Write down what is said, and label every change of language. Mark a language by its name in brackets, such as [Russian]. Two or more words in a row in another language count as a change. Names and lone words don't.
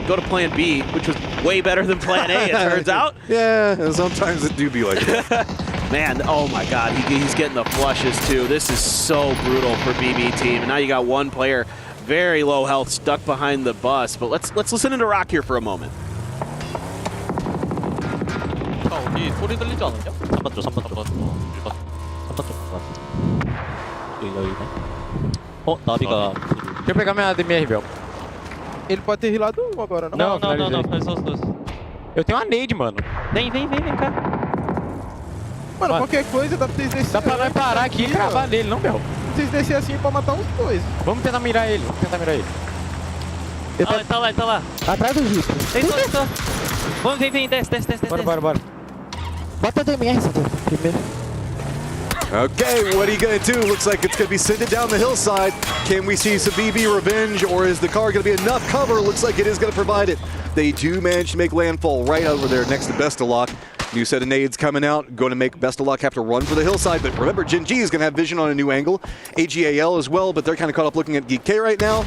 [English] Go to plan B, which was way better than plan A, it turns out. Yeah, sometimes it do be like that. Man, oh my God, he's getting the flushes too. This is so brutal for BB team. And now you got one player, very low health, stuck behind the bus. But let's listen into Rock here for a moment. [Korean] 어디 소리 들리지 않느냐? 3번 쪽, 3번 쪽. 3번 쪽. 여기네. 나비가 [Portuguese] Deixa eu pegar minha DMR, Ele pode ter rilado agora, não? Não, Eu tenho uma nade, mano. Vem cá. Mano, qualquer coisa dá pra vocês descer. Dá pra nós parar aqui e cravar nele, não, Bel? Vocês descer assim pra matar os dois. Vamos tentar mirar ele, Tá lá. Atrás do Jeep. Tô. Vamos, vem, desce. Bora. Bota a DMR, primeiro. [English] Okay, what are you going to do? Looks like it's going to be sending down the hillside. Can we see some BB revenge, or is the car going to be enough cover? Looks like it is going to provide it. They do manage to make landfall right over there next to Bestalock. New set of nades coming out, going to make Best of Luck have to run for the hillside, but remember, Gen G is going to have vision on a new angle, AGAL as well, but they're kind of caught up looking at Geek K right now.